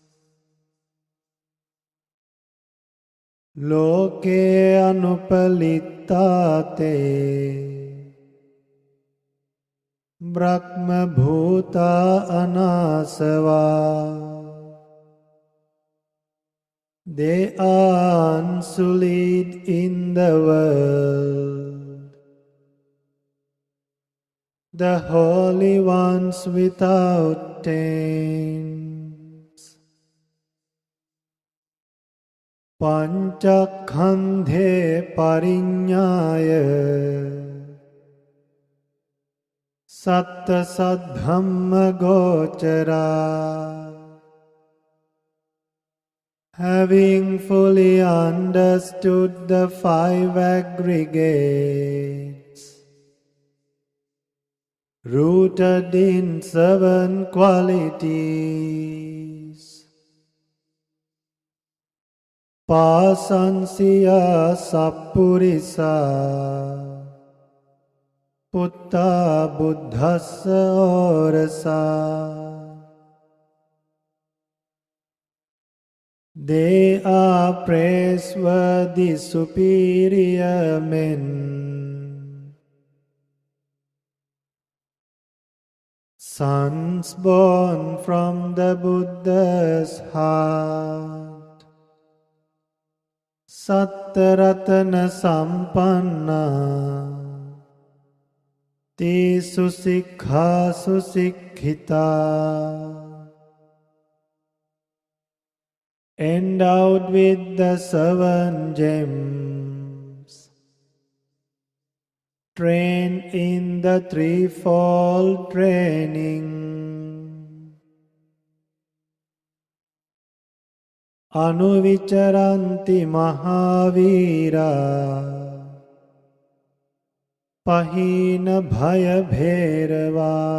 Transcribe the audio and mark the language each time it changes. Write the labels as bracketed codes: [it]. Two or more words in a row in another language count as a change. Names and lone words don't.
[pi] Loke anupalittate Brahma bhuta anasava. [en] They are unsullied in the world, the holy ones without taints. [pi] Panchakhandhe parinyaya satta saddhamma gochara. [en] Having fully understood the five aggregates, rooted in seven qualities, [pi] pasansiya sappurisa putta buddhassa orasa. [en] They are praiseworthy superior men, sons born from the Buddha's heart, [pi] සත්තරතන සම්පන්නා තේසු සික්ඛාසු සික්ඛිතා [en] endowed with the 7 gems, trained in the threefold training, [pi] anuvicharanti mahavira pahina bhaya bhairava.